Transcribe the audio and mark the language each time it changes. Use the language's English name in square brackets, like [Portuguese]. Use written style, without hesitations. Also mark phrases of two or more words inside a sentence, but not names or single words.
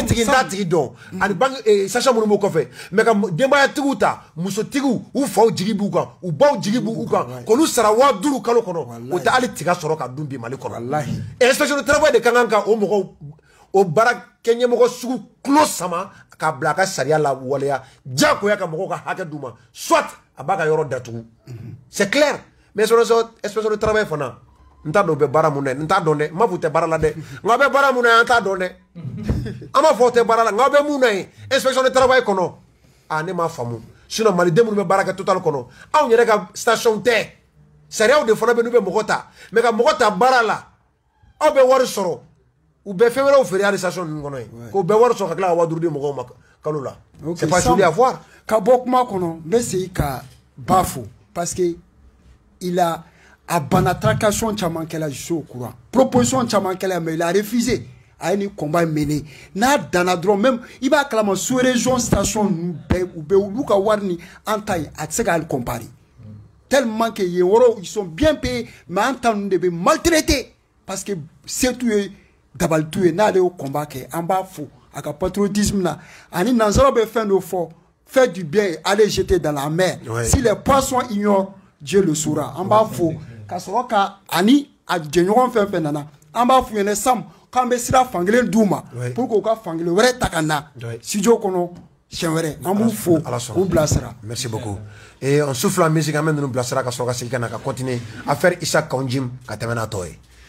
[Bambara] tigi n t'a tigi dɔn ani banque station minnu b'o kɔfɛ mais ka denbayatigiw ta musotigiw u faw jigi b'u kan u baw jigi b'u kan k'olu sara 5000 kalo kɔnɔ o tɛ hali tiga sɔrɔ ka dun bi Mali kɔnɔ [French] inspection de travail [Bambara] de kan ka o mɔgɔw o baara kɛ ɲɛmɔgɔ sugu kulo sama k'a bila a ka sariya la waleya diyagoya ka mɔgɔw ka hakɛ d'u ma soit a b'a ka yɔrɔ datugu [French] c'est clair mais inspection de travail [Bambara] fana n t'a dɔn u bɛ baara mun na n t'a dɔn dɛ n m'a fɔ u tɛ baara la dɛ nka a bɛ baara mun na an t'a dɔn dɛ an m'a fɔ u tɛ baara la nka a bɛ mun na yen [French] inspection de travail [Bambara] kɔnɔ ne m'a faamu sinon maliden minnu bɛ baara kɛ Total kɔnɔ anw yɛrɛ ka station tɛ sariyaw de fana bɛ n'u bɛ mɔgɔ ta mais ka mɔgɔ ta baara la aw bɛ wari sɔrɔ u bɛ fɛn wɛrɛw feere hali station ninnu kɔnɔ yen k'u bɛɛ wari sɔrɔ ka tila ka 5000 di mɔgɔw ma kalo la [French] c'est pas joli à voir [Bambara] ka bɔ kuma kɔnɔ n bɛ segin ka ba fo [French] parce que il a [Bambara] a banna tracation caman kɛla [French] je suis au courant [Bambara] proposition caman kɛla [French] mais il a refusé [Bambara] a ye ni [French] combat mené [Bambara] n'a danna dɔrɔn même i b'a kalama sous-région station ninnu bɛɛ u bɛ olu ka wari ni an ta ye a tɛ se ka hali comparer [French] tellement que [Bambara] yen yɔrɔ [French] ils sont bien payés mais [Bambara] an ta ninnu de bɛ [French] maltraité parce que [Bambara] setu ye dabalitu ye n'ale y'o combat kɛ an b'a fo a ka patriotisme na ani nanzaraw bɛ fɛn dɔ fɔ [French] faire du bien aller jeter dans la mer si les poissons ignorent Dieu le saura [Bambara] an b'a fo ka sɔrɔ ka ani a jɛɲɔgɔn fɛn fɛn nana an b'a f'u ɲɛna Sam k'an bɛ sira fankelen d'u ma pour k'u ka fankelen wɛrɛ ta ka na studio kɔnɔ siɲɛ wɛrɛ an b'u fo k'u bilasira. [French] Merci beaucoup. Et on souffle en musique [Bambara] an bɛ ninnu bilasira ka sɔrɔ ka segin ka na ka [French] continuer à faire [Bambara] Issa Kaonjim ka tɛmɛ n'a tɔ ye.